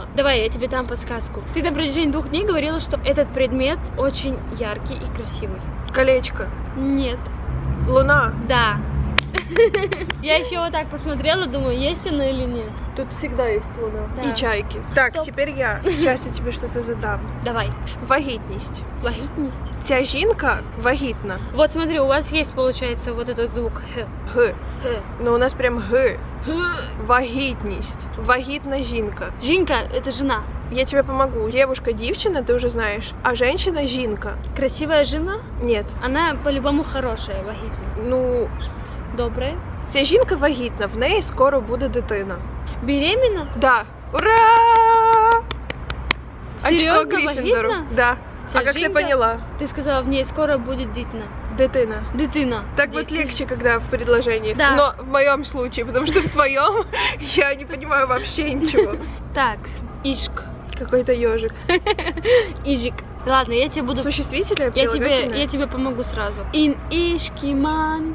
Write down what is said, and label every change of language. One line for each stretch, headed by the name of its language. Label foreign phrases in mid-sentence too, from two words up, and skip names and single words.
Russian: Давай, я тебе дам подсказку. Ты на протяжении 2 дней говорила, что этот предмет очень яркий и красивый. Колечко. Нет. Луна. Да. Я еще вот так посмотрела, думаю, есть она или нет. Тут всегда есть луна. Да. И чайки. Так, Стоп. теперь я. Сейчас я тебе что-то задам. Давай.
Ukrainian: Вагітність. Вагитность. Ця жінка вагітна.
Russian: Вот смотри, у вас есть, получается, вот этот звук х. Г. Х. Но у нас прям Г. Вагітність.
Ukrainian: Вагітна жінка. Жінка —
Russian: это жена. Я тебе помогу. Девушка, девчина, ты уже знаешь. А женщина — жінка. Красивая жена? Нет. Она по-любому хорошая,
Ukrainian: вагітна.
Russian: Ну, Добрая.
Ukrainian: ця жінка вагітна, в неї скоро буде дитина.
Russian: Беременна? Да. Ура! Серьезно, Очко Гриффиндору.
Ukrainian: вагітна?
Russian: Да.
Ukrainian: Ця
Russian: А как ты
Ukrainian: жінка?
Russian: поняла? Ты сказала, в ней скоро будет дитина.
Ukrainian: Дитина. Дитина.
Russian: Так вот легче, когда в предложениях. Да. Но в моем случае, потому что в твоем я не понимаю вообще ничего. Так, ишк. Какой-то ежик. Ижик. Ладно, я тебе буду... Существительное, Я прилагательное? тебе помогу сразу. Ин ишкиман.